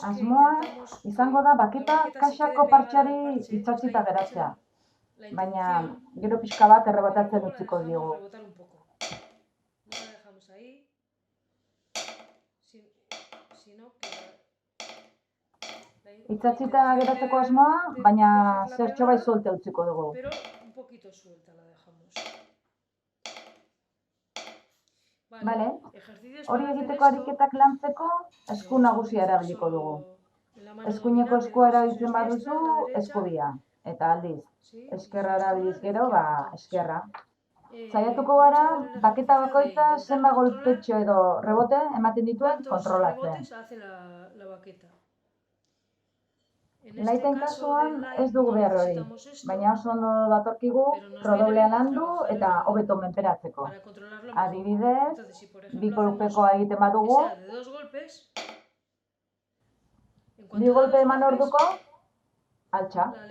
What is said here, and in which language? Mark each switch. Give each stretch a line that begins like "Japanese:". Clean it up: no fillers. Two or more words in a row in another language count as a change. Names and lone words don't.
Basque: Asmoa
Spanish: intentamos
Basque: izango da baketa
Spanish: la baqueta se
Basque: kaxako
Spanish: quede pegada
Basque: partxari
Spanish: al parche,
Basque: itxatzita geratzea.
Spanish: la
Basque: Baina
Spanish: intención,
Basque: gero pixka bat
Spanish: pero
Basque: errebotatzen
Spanish: luego la
Basque: utziko
Spanish: dejamos
Basque: diogu.
Spanish: rebotar un poco. No la dejamos ahí, si no queda.
Basque: Itxatzita geratzeko asmoa, baina zertxo bai solte utziko dugu.
Spanish: Pero un poquito suelta la dejamos. Vale, ejercicios
Basque: hori
Spanish: para hacer
Basque: egiteko
Spanish: esto.
Basque: ariketak lantzeko esku nagusia erabiliko dugu. Eskuineko eskua erabiltzen baduzu, eskubia. Eta aldiz, eskerra erabiliz gero, eskerra. Saiatuko gara, baketa bakoitza zenba golpetxo edo rebote ematen dituen kontrolatzen.
Spanish: Rebotes hace la baqueta.
Basque: Laiten kasuan ez dugu behar hori, baina oso ondo datorkigu rodoblea landu eta hobeto menperatzeko. Adibidez, bi kolpekoa egiten badugu, bi golpe eman orduko, altxa.